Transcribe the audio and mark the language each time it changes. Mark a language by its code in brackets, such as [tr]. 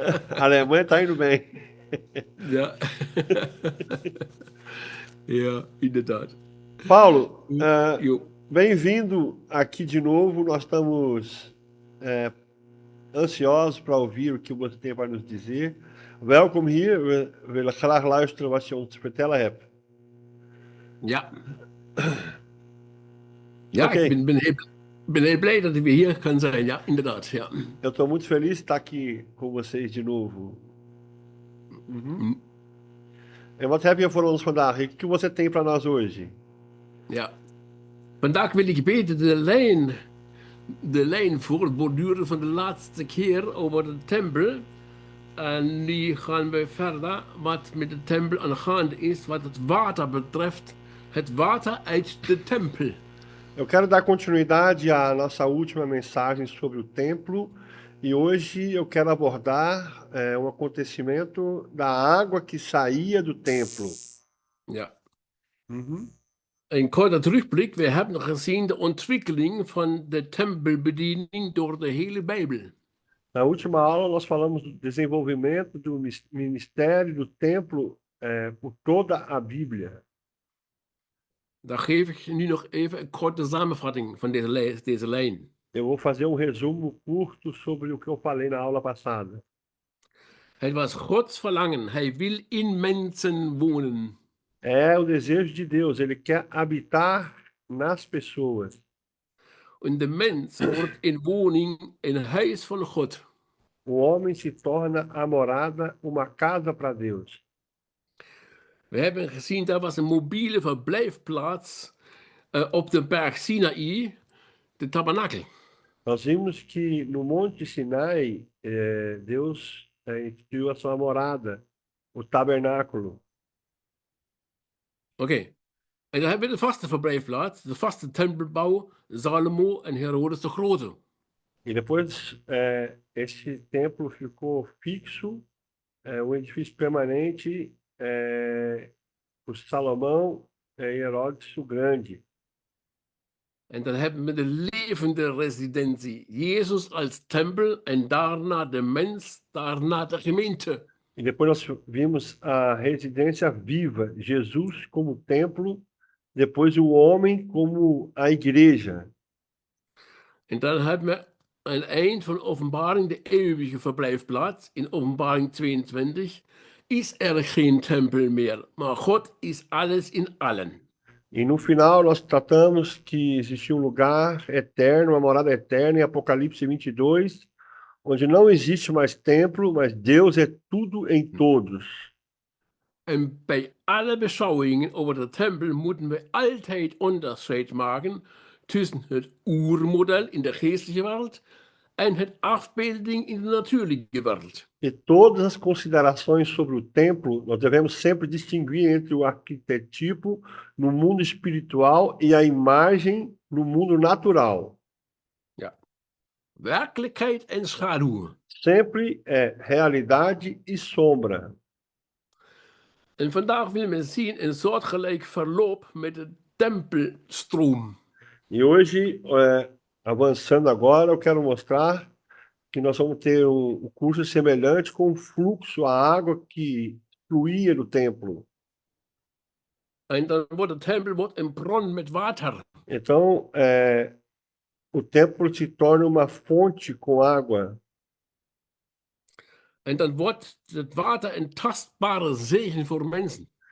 [pt] A Alemanha está indo bem. [nl] ja. Ja, inderdaad. [pt] Paulo, [nl] Jo. [pt] bem-vindo aqui de novo. Nós estamos ansiosos para ouvir o que você tem para nos dizer. [nl] Welkom hier. We willen graag luisteren wat je ons te vertellen hebt. Ja. Ja, Oké. ben heel blij dat ik weer hier kan zijn. Ja, inderdaad. Ja. [pt] Eu estou muito feliz de estar aqui com vocês de novo. Hm. [nl] En wat heb je voor ons vandaag? [pt] O que você tem para nós hoje? [nl] Ja. Vandaag wil ik beter de lijn voortborduren van de laatste keer over de tempel. En nu gaan we verder wat met de tempel aan de hand is, wat het water betreft. Het water uit de tempel. [pt] Eu quero dar continuidade à nossa última mensagem sobre o templo e hoje eu quero abordar um acontecimento da água que saía do templo. [nl] Ja. Een korte terugblik. We hebben gezien de ontwikkeling van de tempelbediening door de hele Bijbel. [pt] Na última aula nós falamos do desenvolvimento do ministério do templo por toda a Bíblia. [nl] Daar geef ik nu nog even een korte samenvatting van deze lijn. [pt] Eu vou fazer resumo curto sobre o que eu falei na aula passada. [nl] Het was Gods verlangen. Hij wil in mensen wonen. [pt] É o desejo de Deus, ele quer habitar nas pessoas. [nl] En de mens wordt in woning, een huis van God. [pt] O homem se torna a morada, uma casa para Deus. [nl] We hebben gezien, dat was een mobiele verblijfplaats op de berg Sinaï, de tabernakel. [pt] Nós vimos que no Monte Sinai, Deus instituiu a sua morada, o tabernáculo. [nl] Oké. En dan hebben we de vaste verblijfplaats, de vaste tempelbouw, Salomo en Herodes de Grote. [pt] E depois esse templo ficou fixo, um edifício permanente por Salomão e Herodes o Grande. [nl] En dan hebben we de levende residentie, Jezus als tempel en daarna de mens, daarna de gemeente. [pt] E depois nós vimos a residência viva, Jesus como templo, depois o homem como a igreja. [nl] En dan hebben we aan het eind van Openbaring de eeuwige verblijfplaats. In Openbaring 22 is er geen tempel meer, maar God is alles in allen. [pt] E no final nós tratamos que existia um lugar eterno, uma morada eterna em Apocalipse 22, onde não existe mais templo, mas Deus é tudo em todos. [nl] En bij alle beschouwingen over de tempel moeten we altijd onderscheid maken tussen het oermodel in de geestelijke wereld en het afbeelding in de natuurlijke wereld. [pt] E todas as considerações sobre o templo, nós devemos sempre distinguir entre o arquetipo no mundo espiritual e a imagem no mundo natural. [nl] Ja. Werkelijkheid en schaduw. [pt] Sempre é realidade e sombra. [nl] En vandaag willen we zien een soortgelijk verloop met de tempelstroom. [pt] E hoje, avançando agora, eu quero mostrar que nós vamos ter um curso semelhante com o fluxo, a água que fluía do templo. [nl] En dan wordt de tempel een bron met water. [pt] Então, o templo se torna uma fonte com água. [nl] En dan wordt het water een tastbare zegen voor mensen.